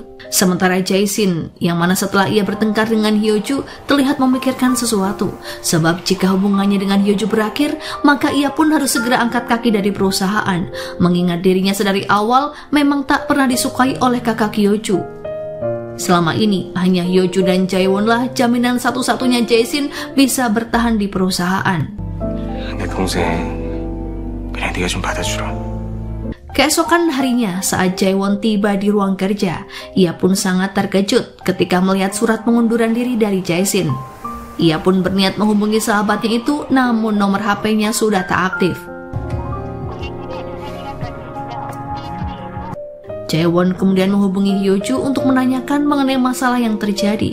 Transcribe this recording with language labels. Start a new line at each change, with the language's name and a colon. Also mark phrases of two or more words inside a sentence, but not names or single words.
Indonesian: Sementara Jae-shin yang mana setelah ia bertengkar dengan Hyunju terlihat memikirkan sesuatu, sebab jika hubungannya dengan Hyunju berakhir maka ia pun harus segera angkat kaki dari perusahaan, mengingat dirinya sedari awal memang tak pernah disukai oleh kakak Hyunju. Selama ini hanya Hyunju dan Jaewon lah jaminan satu-satunya Jae-shin bisa bertahan di perusahaan.
Korean: 내 동생 그냥 네가 좀 받아주라.
Indonesian: Keesokan harinya saat Jaewon tiba di ruang kerja, ia pun sangat terkejut ketika melihat surat pengunduran diri dari Jae-shin. Ia pun berniat menghubungi sahabatnya itu, namun nomor HP-nya sudah tak aktif. Jaewon kemudian menghubungi Hyunju untuk menanyakan mengenai masalah yang terjadi.